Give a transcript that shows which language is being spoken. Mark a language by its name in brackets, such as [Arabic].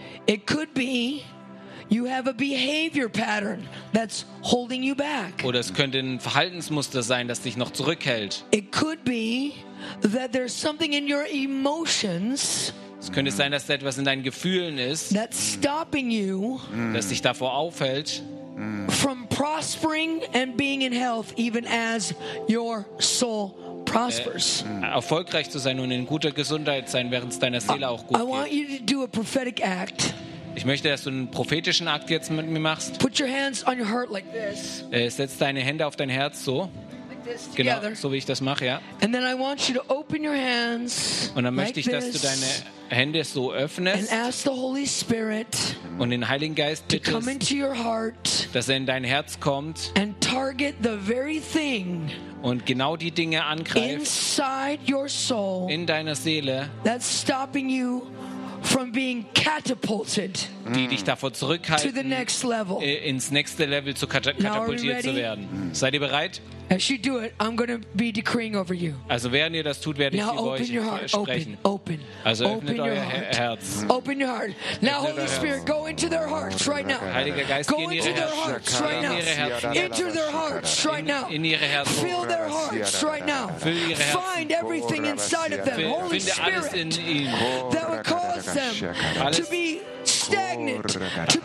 [English] It could be you have a behavior pattern that's holding you back. [German] Oder es könnte ein Verhaltensmuster sein, das dich noch zurückhält. [English] It could be that there's something in your emotions. [German] Es könnte sein, dass da etwas in deinen Gefühlen ist. [English] That's stopping you. [German] Das dich davor aufhält. [English] From prospering and being in health, even as your soul prospers. [German] Erfolgreich zu sein und in guter Gesundheit sein, während es deiner Seele auch gut geht. [English] I want you to do a prophetic act. [German] Ich möchte, dass du einen prophetischen Akt jetzt mit mir machst. [English] Put your hands on your heart like this. [German] Setz deine Hände auf dein Herz so. [English] Like this, together. [German] Genau, so wie ich das mache, ja. [English] And then I want you to open your hands. [German] Und dann möchte ich, dass du deine Hände so öffnest. [English] And ask the Holy Spirit. [German] und den Heiligen Geist bittest, dass er in dein Herz kommt [English] and target the very thing [German] und genau die Dinge angreift in deiner Seele, [English] that's stopping you from being catapulted [German] die dich davor zurückhalten, [English] to the next level. [German] Ins nächste Level zu katapultiert zu werden. Seid ihr bereit? [English] As you do it, I'm going to be decreeing over you. [German] Also während ihr das tut, werde ich über euch sprechen. [English] Open. [German] Also öffnet euer Herz. [English] Open your heart. Now, Holy Spirit, go into their hearts right now. [German] Heiliger Geist, [English] go into their hearts right now. Into their hearts right now. [German] In ihre Herzen. [English] Fill their hearts right now. Find everything inside of them, Holy Spirit, that would cause them to be stagnant, to be